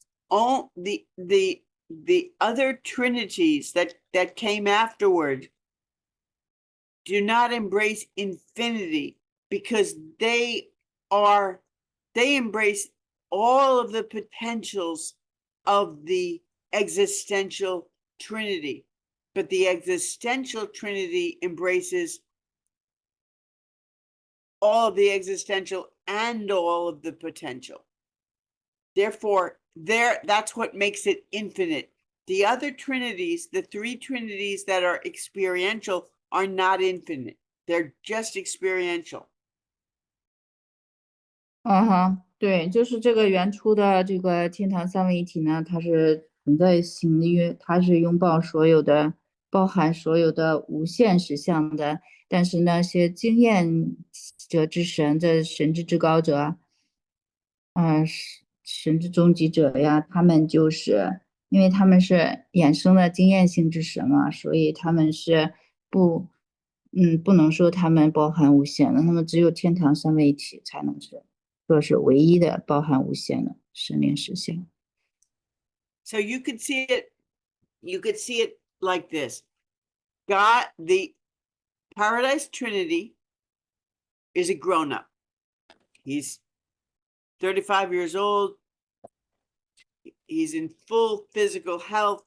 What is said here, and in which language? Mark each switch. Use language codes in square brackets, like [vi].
[en] All the other trinities that came afterward do not embrace infinity, because they embrace all of the potentials of the existential trinity, but the existential trinity embraces all of the existential and all of the potential. Therefore, that's what makes it infinite. The other trinities, the three trinities that are experiential, are not infinite. They're just experiential. [zh] 对，就是这个原初的这个天堂三位一体呢，它是存在性的，因为它是拥抱所有的、包含所有的无限实相的。但是那些经验者之神的神之至高者，神之终极者呀，他们就是因为他们是衍生的经验性之神嘛，所以他们是不能说他们包含无限的，那么只有天堂三位一体才能说是唯一的包含无限的神灵实相。 [en] So you could see it like this. God, the Paradise Trinity, is a grown-up. He's 35 years old. He's in full physical health.